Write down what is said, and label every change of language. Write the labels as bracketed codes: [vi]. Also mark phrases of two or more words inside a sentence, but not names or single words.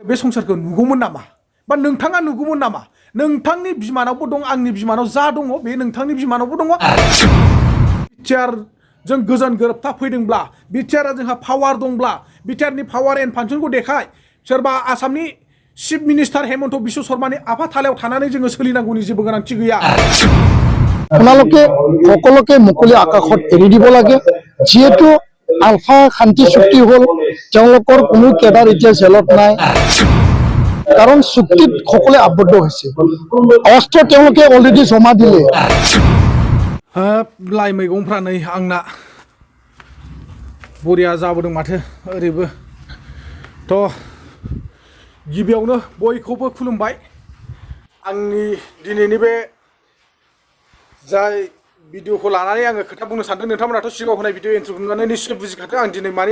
[brx] बे संसारखौ नुगौमोन नामा बा नोंथाङा नुगौमोन नामा नोंथांनि बिमानावबो दं आंनि बिमानाव जा दङ बे नोंथांनि बिमानावबो दङ बिटिआर जों गोजोन गोरोबथा फैदोंब्ला बिटिआरआ जोंहा पावार दंब्ला बिटिआरनि [en] power and [brx] फांसनखौ देखाय सोरबा आसामनि [en] chief minister [brx] हेमन्त बिश्व शर्मानि आफाथालायाव थानानै जोङो सोलिनांगौनि जेबो गोनांथि गैया [as] আপোনালোকে সকলোকে মুকলি আকাশত এৰি দিব লাগে যেহেতু আলফা শান্তি চুক্তি হল তেওঁলোকৰ কোনো কেডাৰ এতিয়া জেলত নাই কাৰণ চুক্তিত সকলে আবদ্ধ হৈছে অস্ত্ৰ তেওঁলোকে অলৰেডি জমা দিলে [brx] लाइ मैगंफ्रा नै आंना बरिया जाबोदों माथो ओरैबो थ' गिबियावनो बयखौबो खुलुमबाय आंनि दिनैनि बे जाय भिडिअखौ लानानै आङो खोथा बुंनो सानदों नोंथांमोनाथ' सिगाङाव होनाय [en] video intro' [brx] नुनानै निश्चय बुजिखादों आं दिनै मानि